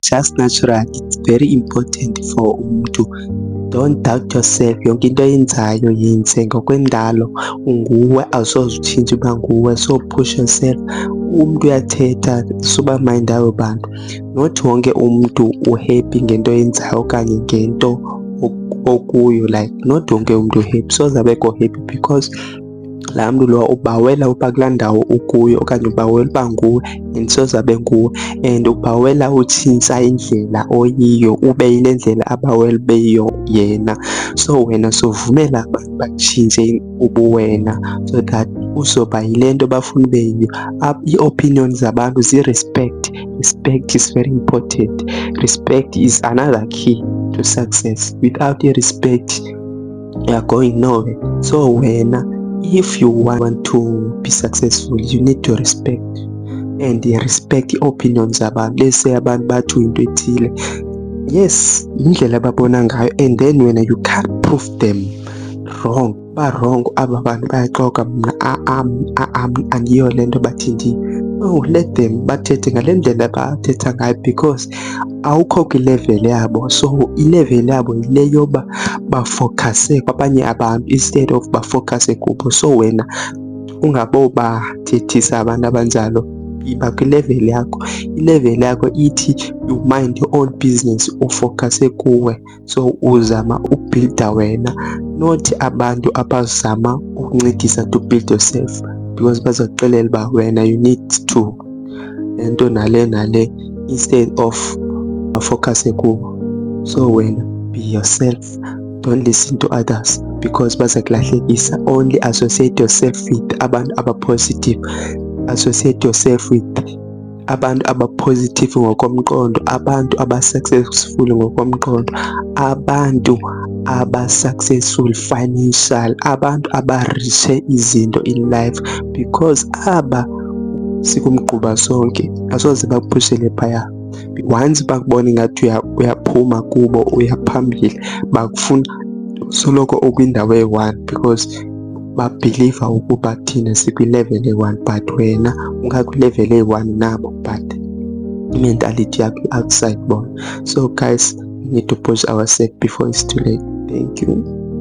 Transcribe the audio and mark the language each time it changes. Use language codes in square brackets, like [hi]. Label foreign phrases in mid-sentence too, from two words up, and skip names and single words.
[en] just natural. It's very important for umuntu. Don't doubt yourself. [xh] Yonke into oyenzayo yenze ngokwendalo. Unguwe, awusoze utshintshe uba nguwe. [en] So push yourself. [xh] Umntu uyathetha, suba mind abo bantu. Not wonke umntu uhappy ngento oyenzayo okanye ngento okuyo. Like not wonke umntu uhappy. Soze abekho happy because laa mntu lowa ubawela uba kulaa ndawo ukuyo okanye ubawela uba nguwe and soze abe nguwe, and ubawela utshintsha indlela oyiyo ube yile ndlela abawela ube yiyo yena. So wena sovumela abantu batshintshe ubuwena [en] so that [xh] uzoba yile nto bafuna ube yiyo. Ii-opinions zabantu zii-respect. [en] Respect is very important. Respect is another key to success. Without i-respect, you are going nowhere. So wena, if you want to be successful, you need to respect and respect [xh] i-opinions zabantu. Let's say abantu bathi into ethile, yes, indlela ababona ngayo, [en] and then wena you can't prove them wrong. [xh] Ba-wrong aba bantu bayaxoka, mna andiyo le nto bathi ndiyo. [en] No, let them [xh] bathethe ngale ndlela bathetha ngayo because awukho kwilevel yabo. So ilevel yabo yile yoba bafowukhase kwabanye abantu [en] instead of [xh] bafowukhase kubo. So wena ungabobathethisa abantu abanjalo, iba kwilevel yakho. Ilevel yakho ithi [en] you mind your own business, [xh] ufowukhase kuwe. So uzama ubhilda wena, not abantu abazama ukuncedisa [en] to build yourself [xh] because bazakuxelela uba wena [en] you need to [xh] nto nale [en] instead of [xh] bafowukhase kubo. [en] So wena be yourself, don't listen to others because bazakulahlekisa. Only associate yourself with [xh] abantu aba-positive. [en] Associate yourself with [xh] abantu aba-positive ngokomqondo, abantu aba-successful ngokomqondo, abantu aba-successful financial, abantu abarishe izinto [en] in life [xh] because aba sikumgquba sonke asoze bakuphushele phaya. Once bakubona ingathi uyaphuma kubo, uyaphambili, bakufuna soloko ukwindawo eyi-one because babhiliva ukuba thina sikwilevel eyi-one but wena ungakwilevel eyi-one nabo but i-mentality yakho i-outside bona. [en] So guys, we need to push ourselves before it's too late. Thank you.